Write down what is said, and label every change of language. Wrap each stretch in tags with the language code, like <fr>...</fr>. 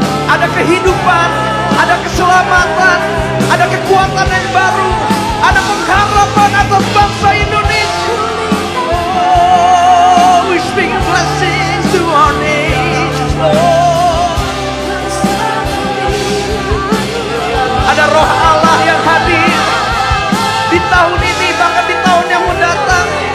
<id>Ada kehidupan, ada keselamatan, ada kekuatan yang baru, ada pengharapan atas bangsa Indonesia.</id> <en>Oh, we speak blessings to our nation, Lord.</en> <id>Ada roh Allah yang hadir di tahun ini, bahkan di tahun yang mendatang.</id>